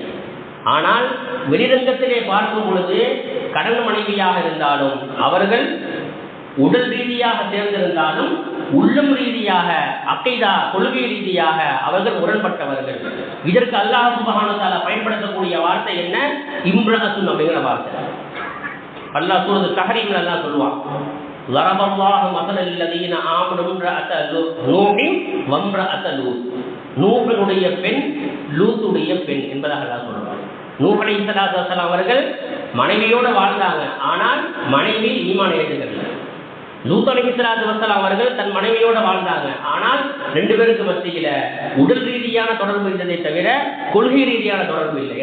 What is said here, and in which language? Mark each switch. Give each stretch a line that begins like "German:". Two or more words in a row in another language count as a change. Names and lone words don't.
Tamil: ஆனால் வெளிரங்கத்திலே பார்க்கும் பொழுது கடன் மனைவியாக இருந்தாலும் அவர்கள் உடல் ரீதியாக சேர்ந்திருந்தாலும் உள்ளம் ரீதியாக அக்கைதா கொள்கை ரீதியாக அவர்கள் முரண்பட்டவர்கள். இதற்கு அல்லாஹ்
Arabic: سبحانه وتعالى
Tamil: பயன்படுத்தக்கூடிய வார்த்தை என்ன? இம்ரஅத்துன் அப்படிங்கிற வார்த்தை. அல்லாஹ் சூரத்து தஹரீம்ல அல்லாஹ் சொல்லுவான்,
Arabic: ضربallahu مثلا الذين آمنوا امرأة نوح وامرأة لوط.
Tamil: நூஹுடைய பெண் லூத்துடைய பெண் என்பதாக அல்லாஹ் சொல்றான். நூஹ்
Arabic: عليه الصلاة والسلام
Tamil: அவர்கள் மனைவியோடு வாழ்ந்தாங்க, ஆனால் மனைவி ஈமான் ஏற்றுக்கல. லூத்
Arabic: عليه الصلاة والسلام
Tamil: அவர்கள் தன் மனைவியோடு வாழ்ந்தாங்க, ஆனால் ரெண்டு பேருக்கு மத்தியில உடல் ரீதியான தொடர்பு இருந்ததை தவிர கொள்கை ரீதியான தொடர்பு இல்லை.